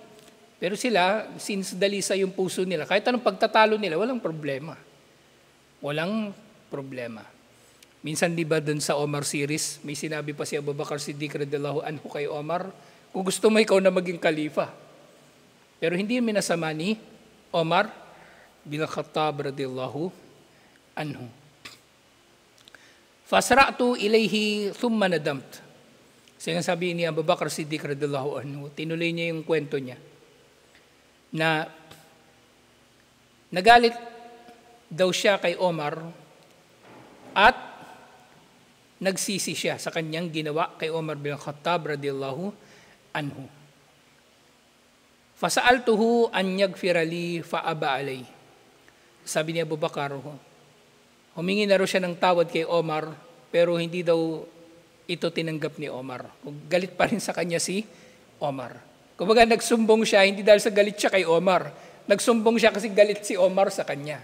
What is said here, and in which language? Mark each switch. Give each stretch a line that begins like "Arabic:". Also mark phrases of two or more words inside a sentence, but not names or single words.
Filipino: Pero sila, since dalisa yung puso nila, kahit anong pagtatalo nila, walang problema. Walang problema. Minsan di ba dun sa Omar series, may sinabi pa si Abu Bakar Siddiq
Arabic: رضي الله عنه
Filipino: kay Omar, kung gusto mo ikaw na maging kalifa. Pero hindi minasama ni Omar bin Khattab
Arabic: رضي الله عنه. فأسرعت إليه ثم ندمت.
Filipino: Sinasabi ni Abu Bakar Siddiq
Arabic: رضي الله عنه,
Filipino: tinuloy niya yung kwento niya na nagalit daw siya kay Omar at nagsisi siya sa kanyang ginawa kay Omar bin Khattab
Arabic: رضي الله عنه. فسألته أن يغفر لي فأبى علي.
Filipino: Sabi ni Abu Bakar, humingi na raw siya ng tawad kay Omar, pero hindi daw ito tinanggap ni Omar. Galit pa rin sa kanya si Omar. Kumbaga nagsumbong siya, hindi dahil sa galit siya kay Omar. Nagsumbong siya kasi galit si Omar sa kanya.